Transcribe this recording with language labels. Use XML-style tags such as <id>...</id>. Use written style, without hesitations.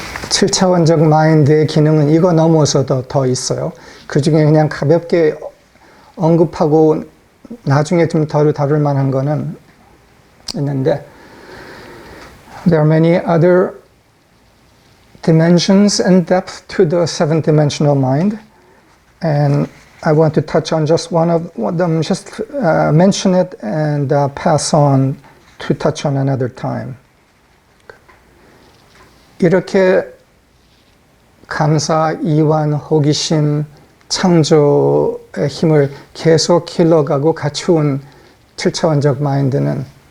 <ko>칠차원적 마인드의 기능은 이거 넘어서도 더 있어요. 그 중에 그냥 가볍게 언급하고 나중에 좀 더 다룰 만한 거는 있는데,</ko> <en>there are many other dimensions and depth to the seven-dimensional mind, and I want to touch on just one of them, just mention it and pass on to touch on another time.</en> <ko>이렇게 감사, 이완, 호기심, 창조의 힘을 계속 길러가고 갖추은 7차원적 마인드는</ko>